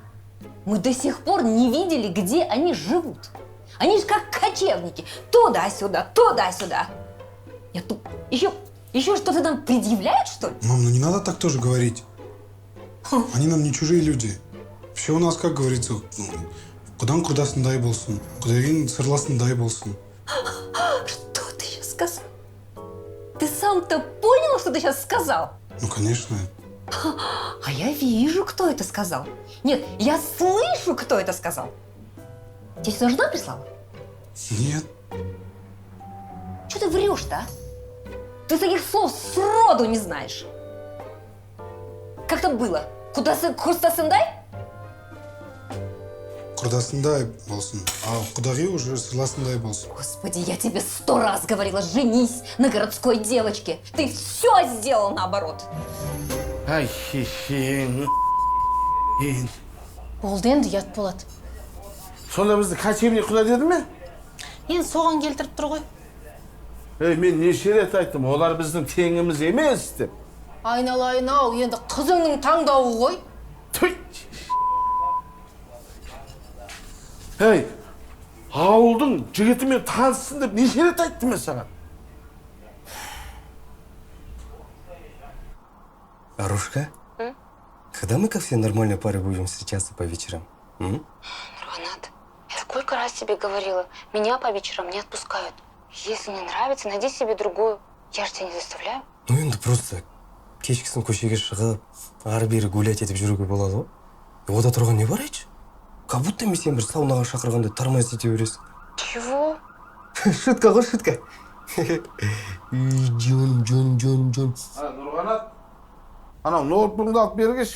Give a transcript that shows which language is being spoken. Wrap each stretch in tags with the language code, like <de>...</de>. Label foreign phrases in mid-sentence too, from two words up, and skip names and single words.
<ru>Мы до сих пор не видели, где они живут. Они же как кочевники. Туда-сюда, туда-сюда. Я тут еще что-то нам предъявляют, что ли? Мам, ну не надо так тоже говорить. Они нам не чужие люди. Все у нас, как говорится,</ru> <kk>кудан курдасындай болсын, кудайын сырласындай болсын.</kk> <ru>Что ты сейчас сказал? Ты сам-то понял, что ты сейчас сказал? Ну, конечно. А я вижу, кто это сказал. Нет, я слышу, кто это сказал. Тебе сюда жена прислала? Нет. Что ты врешь-то, а? Ты таких слов сроду не знаешь. Как там было? Курдасындай?</ru> <kk>Курдасындай болсын, а кудағи уже сырласындай болсын.</kk> <ru>Господи, я тебе 100 раз говорила, женись на городской девочке. Ты все сделал наоборот. Ай, хе-хе.</ru> <kk>Болды енді ұят болады. Сонда бізді кочевник құда деді ме? Енді соған келтіріп тұр ғой. Мен неше рет айттым, олар біздің теңіміз емес деп. Айналайын-ау, енді қызыңның таңдауы ғой. Түй! Ауылдың жігітімен таныссын деп неше рет айттым мен саған?</kk> <ru>Арушка, когда мы как все нормальные пары будем встречаться по вечерам? Нурганат, я сколько раз тебе говорила, меня по вечерам не отпускают. Если не нравится, найди себе другую. Я же тебя не заставляю. Ну,</ru> <kk>енді просто кешкісін көшеге шығып, ары-бері гулять етіп жүруге болады ғой. Ода тұрған не бар айтшы?</kk> <ru>Как будто</ru> <kk>мен сен бір саунаға шақырғанда тормоз ете бересің.</kk> <ru>Чего?</ru> <kk>Шутка ғой, шутка. Жон. Нұрғанат, анау ноутбугыңды алып бергеш.</kk>